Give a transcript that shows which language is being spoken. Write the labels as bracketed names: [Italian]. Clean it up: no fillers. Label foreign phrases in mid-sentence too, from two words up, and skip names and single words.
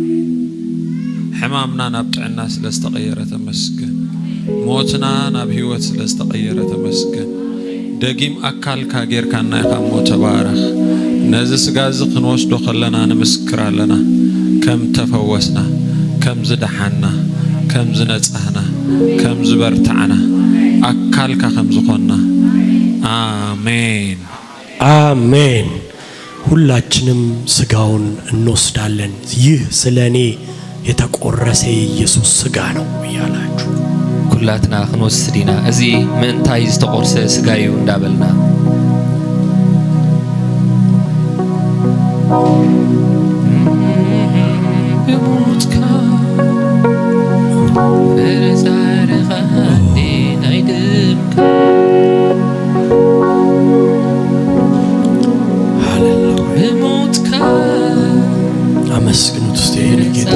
[Tigrinya] ሕማምና ናብ ጥዕና ስለ ዝተቀየረ ተመስገን። ሞትና ናብ ህይወት ስለ ዝተቀየረ ተመስገን። ደጊም አካልካ ጌርካና ኢኻ እሞ ተባረኽ። ነዚ ስጋ እዚ ክንወስዶ ከለና ንምስክር ኣለና ከም ተፈወስና፣ ከም ዝደሓና፣ ከም ዝነጻህና፣ ከም ዝበርታዕና አካልካ ከም ዝኾና። አሜን [Amharic] አሜን። ሁላችንም ስጋውን እንወስዳለን። ይህ ስለኔ የተቆረሰ የኢየሱስ ስጋ ነው እያላችሁ [Tigrinya] ኩላትና ክንወስድ ኢና። እዚ ምንታይ ዝተቆርሰ ስጋ እዩ እንዳበልና ብሞትካ ፍርዛርኻ ናይ ድምካ ብሞትካ [Amharic] አመስግኑት እስቲ ይህን ጌታ።